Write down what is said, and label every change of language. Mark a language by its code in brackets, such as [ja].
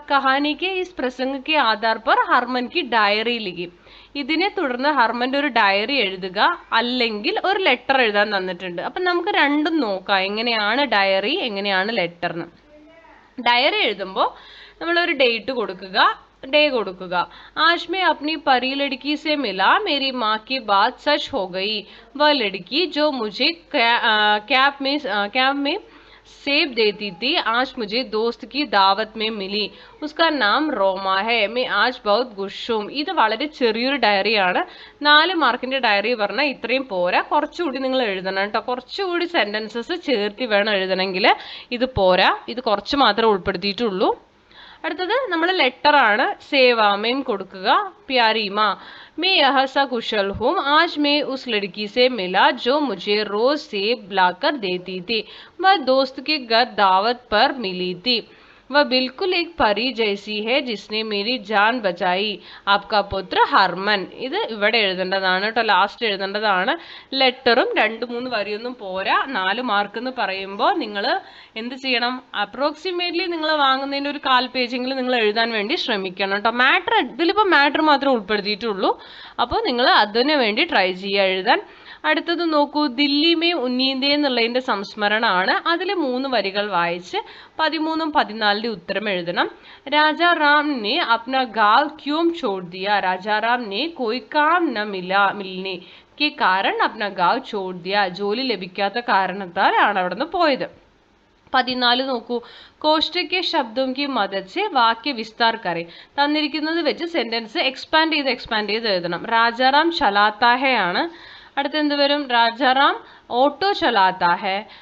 [hi] Kahani K is പ്രസംഗ K Aadhaar പർ ഹർമൻ കി diary ലിഖി. [ml] ഇതിനെ തുടർന്ന് ഹർമന്റെ ഒരു ഡയറി എഴുതുക, അല്ലെങ്കിൽ ഒരു ലെറ്റർ എഴുതാൻ തന്നിട്ടുണ്ട്. അപ്പൊ നമുക്ക് രണ്ടും നോക്കാം, എങ്ങനെയാണ് ഡയറി, എങ്ങനെയാണ് ലെറ്റർ എന്ന്. ഡയറി എഴുതുമ്പോൾ നമ്മൾ ഒരു ഡേറ്റ് കൊടുക്കുക, ഡേ കൊടുക്കുക. [hi] आज मैं अपनी परी लड़की से मिला, मेरी माँ की बात सच हो गई. वह लड़की जो मुझे कैब में सेब देती थी, आज मुझे दोस्त की दावत में मिली. उसका नाम रोमा है. मैं आज बहुत खुश हूं. [ml] ഇത് വളരെ ചെറിയൊരു ഡയറിയാണ്. 4 മാർക്കിന്റെ ഡയറി പറഞ്ഞാൽ ഇത്രയും പോരാ, കുറച്ചുകൂടി നിങ്ങൾ എഴുതണം കേട്ടോ. കുറച്ചുകൂടി സെന്റൻസസ് ചേർത്തി വേണം എഴുതണമെങ്കിൽ. ഇത് പോരാ, ഇത് കുറച്ച് മാത്രമേ ഉൾപ്പെടുത്തിയിട്ടുള്ളൂ. അടുത്തത് നമ്മൾ ലെറ്റർ ആണ്. സേവാമേം കൊടുക്കുക. [hi] പ്യാരി മാ, मैं यह सा कुशल हूँ. आज मैं उस लड़की से मिला जो मुझे रोज सेब लाकर देती थी. वह दोस्त के घर दावत पर मिली थी. वह बिल्कुल एक परी जैसी है जिसने मेरी जान बचाई. आपका पुत्र ഹർമൻ. [ml] ഇത് ഇവിടെ എഴുതേണ്ടതാണ് കേട്ടോ, ലാസ്റ്റ് എഴുതേണ്ടതാണ്. ലെറ്ററും 2-3 വരിയൊന്നും പോരാ. 4 മാർക്ക് എന്ന് പറയുമ്പോൾ നിങ്ങൾ എന്ത് ചെയ്യണം? അപ്രോക്സിമേറ്റ്ലി നിങ്ങൾ വാങ്ങുന്നതിൻ്റെ ഒരു 1/4 പേജെങ്കിലും നിങ്ങൾ എഴുതാൻ വേണ്ടി ശ്രമിക്കണം കേട്ടോ. മാറ്റർ ഇതിലിപ്പോൾ മാറ്റർ മാത്രമേ ഉൾപ്പെടുത്തിയിട്ടുള്ളൂ. അപ്പോൾ നിങ്ങൾ അതിനു വേണ്ടി ട്രൈ ചെയ്യുക എഴുതാൻ. അടുത്തത് നോക്കൂ, ദില്ലി മേ ഉന്നീന്ദേ എന്നുള്ളതിന്റെ സംസ്മരണമാണ്. അതിൽ 3 വരികൾ വായിച്ച് 13ഉം 14 ഉത്തരം എഴുതണം. [hi] രാജാ റാം ने अपना गांव क्यों छोड़ दिया? राजा राम ने कोई काम न मिलने के कारण अपना गांव छोड़ दिया. [ml] ജോലി ലഭിക്കാത്ത കാരണത്താലാണ് അവിടുന്ന് പോയത്. 14 നോക്കൂ, [hi] കോഷ്ടയ്ക്ക് ശബ്ദം കി മദദ് സെ വാക്യ വിസ്താർ കരെ. [ml] തന്നിരിക്കുന്നത് വെച്ച് സെന്റൻസ് എക്സ്പാൻഡ് ചെയ്ത് എഴുതണം. [hi] രാജാറാം ചലാത്താ ഹെ ആണ്. [ml] അടുത്ത എന്ത് വരും? [hi] രാജാറാം ഓട്ടോ ചലാത്താ ഹെ.